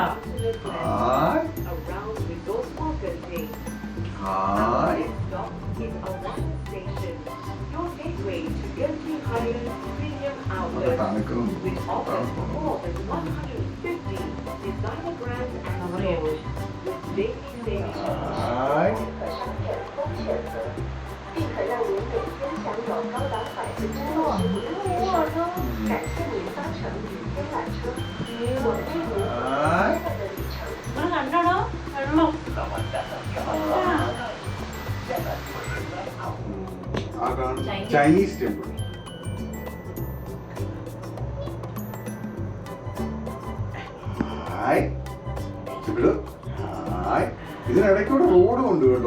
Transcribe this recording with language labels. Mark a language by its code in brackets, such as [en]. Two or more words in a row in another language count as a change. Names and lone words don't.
[en] around Resort Marketing. Next stop is Awana Station, your gateway to Genting Highlands Premium Outlet, which offers more than 150 designer brands and stores with daily savings. [zh] 并可让您每天享有高达65%的节省。感谢您搭乘雨天缆车，我祝您有快乐的旅程。 [ml] നിങ്ങൾ കണ്ടോടോ വെള്ളം ചൈനീസ് ടെമ്പിൾ. ഇതിനിടയ്ക്കൂടെ റോഡും ഉണ്ട് കേട്ടോ.